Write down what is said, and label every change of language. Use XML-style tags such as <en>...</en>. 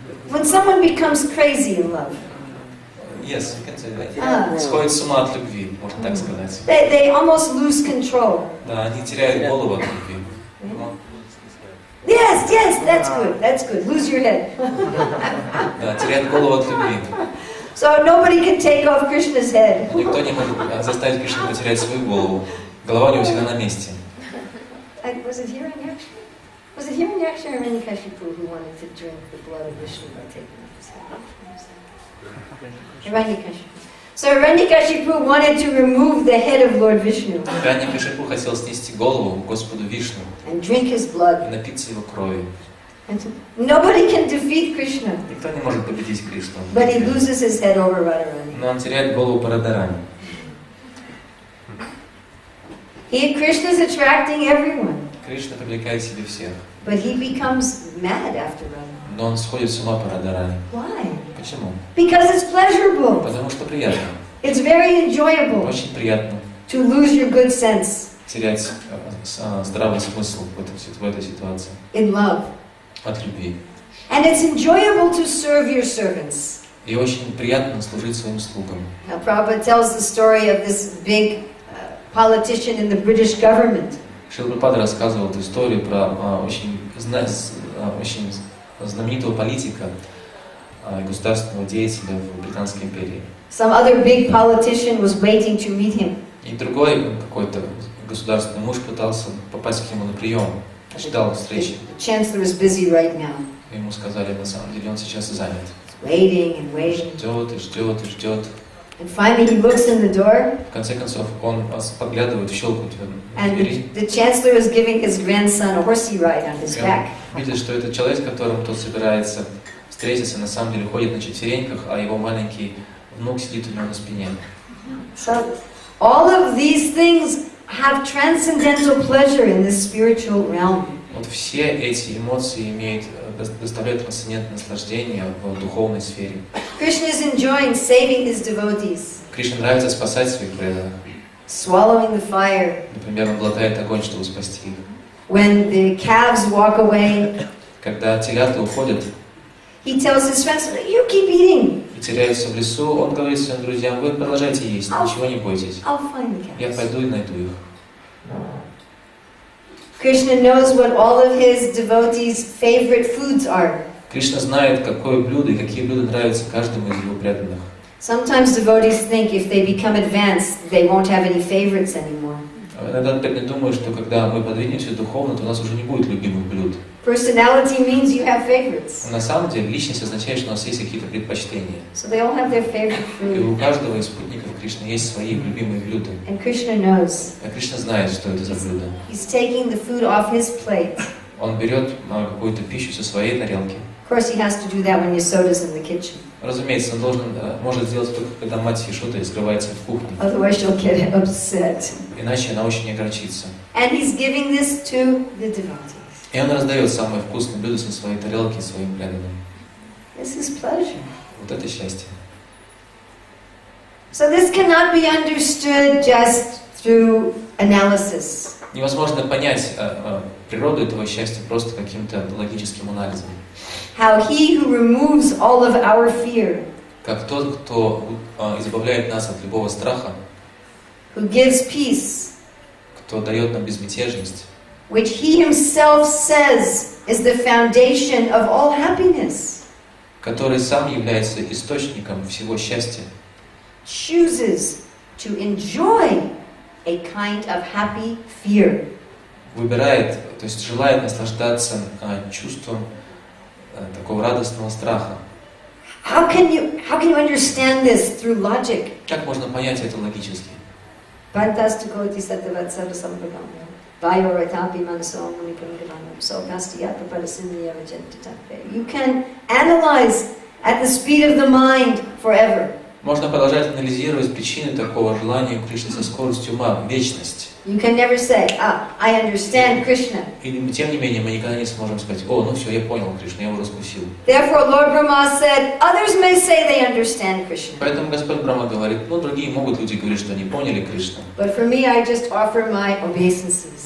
<en>When someone becomes crazy in love, Yes, you can say that.</en> <ru>Сходит с ума от любви, можно так сказать.</ru> <en>they almost lose control.</en> <ru>Да, они теряют голову от любви.</ru> <en>Yes, that's good. Lose your head.</en> <ru>Да, теряют голову от любви.</ru> <en>So nobody can take off Krishna's head.</en> <ru>Никто не может заставить Кришну потерять свою голову. Голова у него всегда на месте.</ru> <en>Was it Hiranyaksha? Was it Hiranyaksha or Hiranyakashipu who wanted to drink the blood of Vishnu by taking off his head? Hiranyakashipu. So Hiranyakashipu wanted to remove the head of Lord Vishnu</en> <ru>Hiranyakashipu хотел снести голову Господу Вишну</ru> <en>and drink his blood.</en> <ru>и напиться его крови.</ru> <en>And nobody can defeat Krishna,</en> <ru>Никто не может победить Кришну.</ru> <en>but he loses his head over Radharani.</en> <ru>Но он теряет голову по Радарани.</ru> <en>Krishna is attracting everyone,</en> <ru>Кришна привлекает к себе всех.</ru> <en>but he becomes mad after Radharani.</en> <ru>Но он сходит с ума по Радарани.</ru> <en>Why?</en> <ru>Почему?</ru> <en>Because it's pleasurable.</en> <ru>Потому что приятно.</ru> <en>It's very enjoyable</en> <ru>Очень приятно</ru> <en>to lose your good sense</en> <ru>терять здравый смысл в этой ситуации.</ru> <en>in love.</en> <ru>От любви.</ru> <en>And it's enjoyable to serve your servants.</en> <ru>И очень приятно служить своим слугам.</ru> <en>Now, Prabhupada tells the story of this big politician in the British government.</en> <ru>Шрила Прабхупада рассказывал эту историю про очень знаменитого политика, государственного деятеля в Британской империи.</ru> <en>Some other big politician was waiting to meet him.</en> <ru>И другой какой-то государственный муж пытался попасть к нему на прием, ждал встречи.</ru> <en>The chancellor is busy right now.</en> <ru>Ему сказали, на самом деле, он сейчас занят.</ru> <en>Waiting and waiting.</en> <ru>Ждет и ждет и ждет.</ru> <en>And finally he looks in the door.</en> <ru>В конце концов, он поглядывает в щелку в</ru> <en>And</en> <ru>двери.</ru> <en>the chancellor is giving his grandson a horsey ride on his back.</en> <ru>Видит, что этот человек, с которым тот собирается встретиться, на самом деле ходит на четвереньках, а его маленький внук сидит у него на спине.</ru> <en>So all of these things have transcendental pleasure in this spiritual realm.</en> <ru>Вот все эти эмоции доставляют трансцендентное наслаждение в духовной сфере.</ru> <en>Krishna is enjoying saving his devotees,</en> <ru>Кришне нравится спасать своих преданных.</ru> <en>swallowing the fire.</en> <ru>Например, он глотает огонь, чтобы спасти их.</ru> <en>When the calves walk away,</en> <ru>Когда телята уходят</ru> <en>he tells his friends, "You keep eating.</en> <ru>и теряются в лесу, он говорит своим друзьям: вы продолжайте есть, ничего не бойтесь.</ru> <en>I'll find the</en> <ru>Я</ru> <en>calves."</en> <ru>пойду и найду их.</ru> <en>Krishna knows what all of his devotees' favorite foods are.</en> <ru>Кришна знает, какое блюдо и какие блюда нравятся каждому из его преданных.</ru> <en>Sometimes devotees think if they become advanced, they won't have any favorites anymore.</en> <ru>Иногда так не думаю, что когда мы подвинемся духовно, то у нас уже не будет любимых блюд.</ru> <en>Personality means you have favorites.</en> <ru>На самом деле, личность означает, что у нас есть какие-то предпочтения.</ru> <en>So they all have their favorite</en> <ru>И у</ru> <en>food.</en> <ru>каждого из спутников Кришны есть свои любимые блюда.</ru> <en>And Krishna knows.</en> <ru>А Кришна знает, что это за блюдо.</ru> <en>He's taking the food off his plate.</en> <ru>Он берет какую-то пищу со своей тарелки.</ru> <en>Of course, he has to do that when Yasoda's in the kitchen.</en> <ru>Разумеется, он может сделать только, когда мать Ишота скрывается в кухне.</ru> <en>Otherwise, she'll get upset.</en> <ru>иначе она очень огорчится.</ru> <en>And he's giving this to the devotees.</en> <ru>И он раздает самые вкусные блюда со своей тарелки своим преданным.</ru> <en>This is pleasure.</en> <ru>Вот это счастье.</ru> <en>So this cannot be understood just through analysis.</en> <ru>Невозможно понять природу этого счастья просто каким-то логическим анализом.</ru> <en>How he who removes all of our fear,</en> <ru>Как тот, кто избавляет нас от любого страха,</ru> <en>who gives peace,</en> <ru>кто дает нам безмятежность,</ru> <en>which he himself says is the foundation of all happiness,</en> <ru>который сам является источником всего счастья,</ru> <en>chooses to enjoy a kind of happy fear.</en> <ru>выбирает, то есть желает наслаждаться чувством такого радостного страха.</ru> <en>How can you understand this through logic?</en> <ru>Как можно понять это логически?</ru> <sa>Bhattastagoti sattvatsara sambhagamya vayoratapi manaso munipungavanam so gastiyatra padasinyava jentatape.</sa> <en>You can analyze at the speed of the mind forever.</en> <ru>Можно продолжать анализировать причины такого желания у Кришны со скоростью ума, вечность.</ru> <en>You can never say, I understand Krishna.</en> <ru>И тем не менее мы никогда не сможем сказать: о, ну все, я понял Кришну, я его раскусил.</ru> <en>Therefore, Lord Brahma said, others may say they understand Krishna.</en> <ru>Поэтому Господь Брахма говорит, ну другие могут люди говорить, что они поняли Кришну.</ru> <en>But for me, I just offer my obeisances.</en>